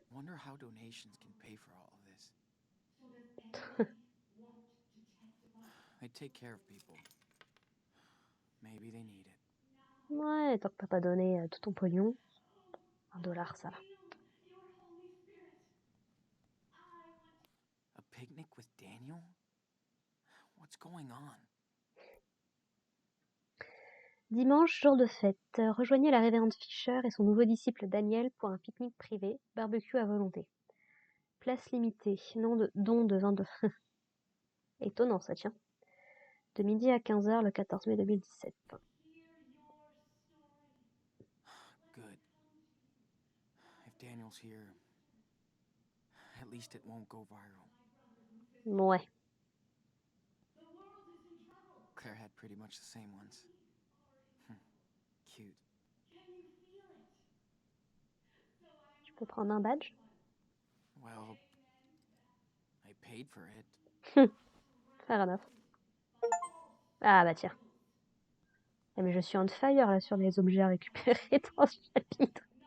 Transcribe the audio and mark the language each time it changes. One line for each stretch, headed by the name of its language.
English: Wonder how donations can pay for all of this. They take care of people. Maybe they need it.
French: Ouais, tant que t'as pas donné tout ton pognon, $1, ça va.
English: A picnic with Daniel? What's going on?
French: Dimanche, jour de fête. Rejoignez la révérende Fisher et son nouveau disciple Daniel pour un pique-nique privé, barbecue à volonté. Place limitée, don de 22. Étonnant ça, tiens. De midi à 15h le 14 mai 2017.
English: Daniel's here, at least it won't go viral.
French: Ouais.
English: Claire had pretty much the same ones. Cute.
French: Je peux prendre un badge?
English: Well, I paid for it. Fair enough.
French: Ah bah tiens. Ah, mais je suis on fire là sur les objets à récupérer dans ce chapitre.